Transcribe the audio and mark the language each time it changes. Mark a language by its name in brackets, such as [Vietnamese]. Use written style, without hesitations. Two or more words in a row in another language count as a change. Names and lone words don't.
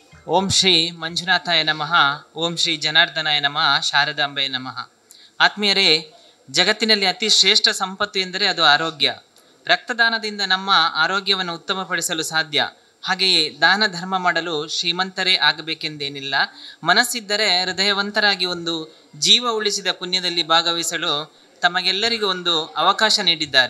[Sanskrit] ಓಂ ಶ್ರೀ ಮಂಜುನಾಥಾಯ ನಮಃ. ಓಂ ಶ್ರೀ ಜನಾರ್ದನಾಯ ನಮಃ. ಶಾರದಾಂಬೆಯ ನಮಃ. [Kannada] ಆತ್ಮೀಯರೇ, ಜಗತ್ತಿನಲ್ಲಿ ಅತಿ ಶ್ರೇಷ್ಠ ಸಂಪತ್ತು ಎಂದರೆ ಅದು ಆರೋಗ್ಯ. ರಕ್ತದಾನದಿಂದ ನಮ್ಮ ಆರೋಗ್ಯವನ್ನು ಉತ್ತಮಪಡಿಸಲು ಸಾಧ್ಯ. ಹಾಗೆಯೇ ದಾನ ಧರ್ಮ ಮಾಡಲು ಶ್ರೀಮಂತರೇ ಆಗಬೇಕೆಂದೇನಿಲ್ಲ. ಮನಸ್ಸಿದ್ದರೆ ಹೃದಯವಂತರಾಗಿ ಒಂದು ಜೀವ ಉಳಿಸಿದ ಪುಣ್ಯದಲ್ಲಿ ಭಾಗವಹಿಸಲು ತಮಗೆಲ್ಲರಿಗೂ ಒಂದು ಅವಕಾಶ ನೀಡಿದ್ದಾರೆ.